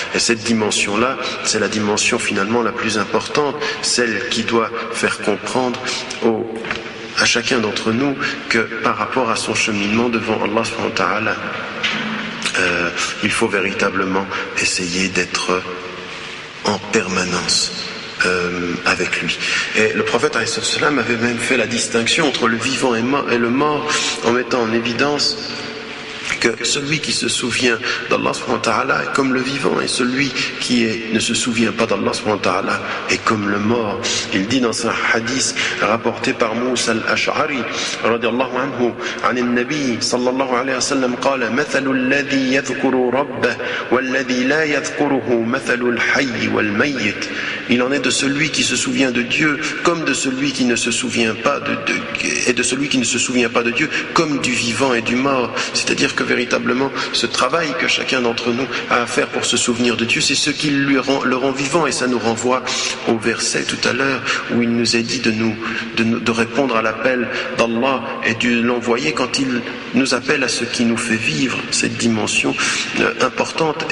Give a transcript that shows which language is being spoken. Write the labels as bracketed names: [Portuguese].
[French] Et cette dimension-là, c'est la dimension finalement la plus importante, celle qui doit faire comprendre à chacun d'entre nous que par rapport à son cheminement devant Allah subhanahu wa ta'ala, il faut véritablement essayer d'être en permanence avec lui. Et le prophète avait même fait la distinction entre le vivant et le mort, en mettant en évidence que celui qui se souvient d'Allah subhanahu wa ta'ala est comme le vivant, et celui qui ne se souvient pas d'Allah subhanahu wa ta'ala est comme le mort. Il dit dans un hadith rapporté par Moussa al-Ash'ari radiyallahu anhu [Arabic] عن النبي صلى الله عليه وسلم قال مثل الذي يذكر ربه والذي لا يذكره مثل الحي والميت. [French] Il en est de celui qui se souvient de Dieu comme de celui qui ne se souvient pas et de celui qui ne se souvient pas de Dieu comme du vivant et du mort. C'est-à-dire que véritablement ce travail que chacun d'entre nous a à faire pour se souvenir de Dieu, c'est ce qui le rend vivant. Et ça nous renvoie au verset tout à l'heure où il nous est dit de répondre à l'appel d'Allah et de l'envoyer quand il nous appelle à ce qui nous fait vivre, cette dimension importante.